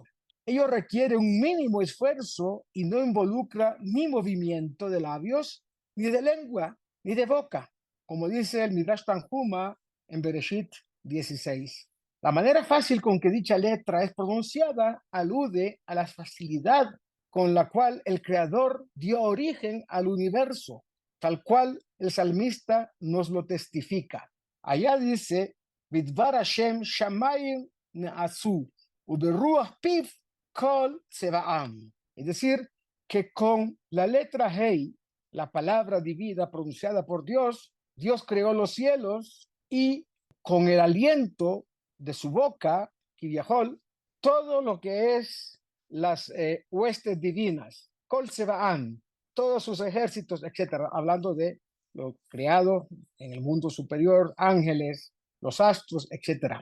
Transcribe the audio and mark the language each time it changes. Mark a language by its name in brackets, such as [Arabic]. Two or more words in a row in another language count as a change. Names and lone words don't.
[Spanish] Ello requiere un mínimo esfuerzo y no involucra ni movimiento de labios, ni de lengua, ni de boca, como dice el Midrash Tanhuma en Bereshit 16. La manera fácil con que dicha letra es pronunciada alude a la facilidad con la cual el Creador dio origen al universo, tal cual el salmista nos lo testifica. Allá dice, [Hebrew] בדבר השם שמים נעשו וברוח פיו כל צבאם. [Spanish] Es decir, que con la letra Hei, la palabra divina pronunciada por Dios, Dios creó los cielos, y con el aliento de su boca, Kiviahol, todo lo que es las huestes divinas, [Hebrew] כל צבאם, [Spanish] todos sus ejércitos, etcétera, hablando de lo creado en el mundo superior, ángeles, los astros, etcétera.